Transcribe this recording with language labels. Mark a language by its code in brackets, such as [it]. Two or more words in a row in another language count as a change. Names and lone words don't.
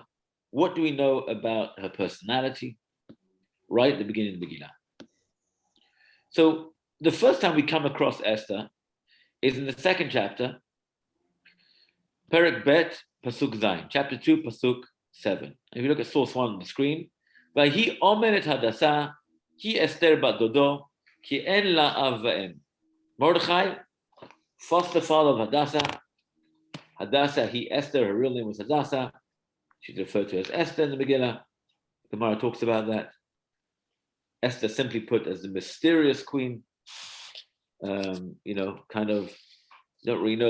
[en] What do we know about her personality? Right at the beginning of the Megillah. So the first time we come across Esther is in the second chapter, [he] פרק בית, פסוק זין, [en] chapter 2, Pasuk 7. If you look at source 1 on the screen, [he] ויהי אומנת הדסה, כי אסתר בת דודו, כי אין לה אב ואם. [en] Mordechai, foster father of Hadassah. Hadassah, Esther, her real name was Hadassah. She's referred to as Esther in the Megillah. The Gemara talks about that. Esther, simply put, as the mysterious queen. Kind of don't really know.